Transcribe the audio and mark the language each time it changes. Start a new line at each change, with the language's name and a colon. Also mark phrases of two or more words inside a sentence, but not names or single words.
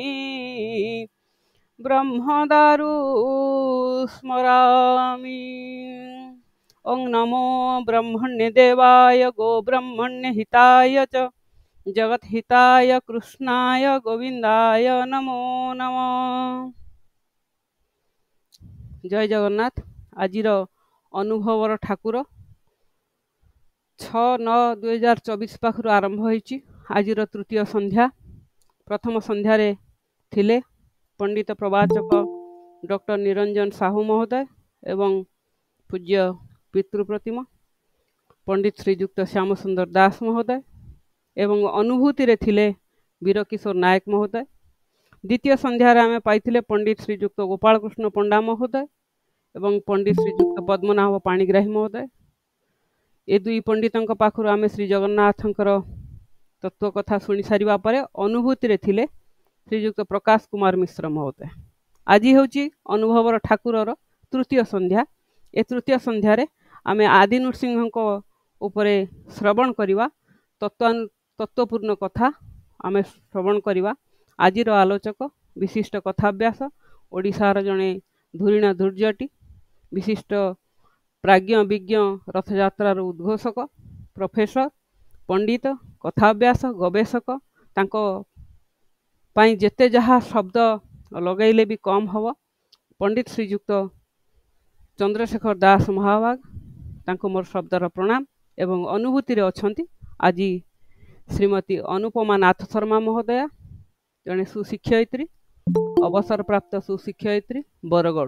Sanskrit: ओं नमो ब्रह्मण्य देवाय गो ब्रह्मण्य हिताय च जगत हिताय कृष्णाय गोविंदाय नमो नमः।
Odia: ଜୟ ଜଗନ୍ନାଥ। ଆଜିର ଅନୁଭବର ଠାକୁର 6-9-2024 ପାଖୁ ଆରମ୍ଭ ହୋଇଛି। ଆଜିର ତୃତୀୟ ସନ୍ଧ୍ୟା। ପ୍ରଥମ ସନ୍ଧ୍ୟାର ଥିଲେ ପଣ୍ଡିତ ପ୍ରବାଚକ ଡକ୍ଟର ନିରଞ୍ଜନ ସାହୁ ମହୋଦୟ ଏବଂ ପୂଜ୍ୟ ପିତୃପ୍ରତିମା ପଣ୍ଡିତ ଶ୍ରୀଯୁକ୍ତ ଶ୍ୟାମସୁନ୍ଦର ଦାସ ମହୋଦୟ ଏବଂ ଅନୁଭୂତି ରେ ଥିଲେ ବୀରକିଶୋର ନାୟକ ମହୋଦୟ। ଦ୍ୱିତୀୟ ସନ୍ଧ୍ୟାର ଆମେ ପାଇଥିଲେ ପଣ୍ଡିତ ଶ୍ରୀଯୁକ୍ତ ଗୋପାଳ କୃଷ୍ଣ ପଣ୍ଡା ମହୋଦୟ ଏବଂ ପଣ୍ଡିତ ଶ୍ରୀଯୁକ୍ତ ପଦ୍ମନାଭ ପାଣିଗ୍ରାହୀ ମହୋଦୟ। ଏ ଦୁଇ ପଣ୍ଡିତଙ୍କ ପାଖୁ ଆମେ ଶ୍ରୀ ଜଗନ୍ନାଥଙ୍କର ତତ୍ତ୍ୱ କଥା ଶୁଣି ସାରିବା ପରେ ଅନୁଭୂତି ରେ ଥିଲେ ଶ୍ରୀଯୁକ୍ତ ପ୍ରକାଶ କୁମାର ମିଶ୍ର ମହୋଦୟ। ଆଜି ହେଉଛି ଅନୁଭବର ଠାକୁରର ତୃତୀୟ ସନ୍ଧ୍ୟା। ଏ ତୃତୀୟ ସନ୍ଧ୍ୟାର ଆମେ ଆଦି ନୃସିଂହ ଉପରେ ଶ୍ରବଣ କରିବା ତତ୍ତ୍ୱପୂର୍ଣ୍ଣ କଥା ଆମେ ଶ୍ରବଣ କରିବା। ଆଜିର ଆଲୋଚକ ବିଶିଷ୍ଟ କଥାଭ୍ୟାସ ଓଡ଼ିଶାର ଜଣେ ଧୁରୀଣ ଧୂର୍ଜଟି ବିଶିଷ୍ଟ ପ୍ରାଜ୍ଞ ବିଜ୍ଞ ରଥଯାତ୍ରାର ଉଦ୍ଘୋଷକ ପ୍ରଫେସର ପଣ୍ଡିତ କଥାଭ୍ୟାସ ଗବେଷକ ତାଙ୍କ ପାଇଁ ଯେତେ ଯାହା ଶବ୍ଦ ଲଗାଇଲେ ବି କମ୍ ହେବ। ପଣ୍ଡିତ ଶ୍ରୀଯୁକ୍ତ ଚନ୍ଦ୍ରଶେଖର ଦାସ ମହାଭାଗ ତାଙ୍କୁ ମୋର ଶବ୍ଦର ପ୍ରଣାମ ଏବଂ ଅନୁଭୂତି ରେ ଅଛନ୍ତି ଆଜି ଶ୍ରୀମତୀ ଅନୁପମା ନାଥ ଶର୍ମା ମହୋଦୟା ଜଣେ ସୁଶିକ୍ଷୟିତ୍ରୀ ଅବସର ପ୍ରାପ୍ତ ସୁଶିକ୍ଷୟିତ୍ରୀ ବରଗଡ଼।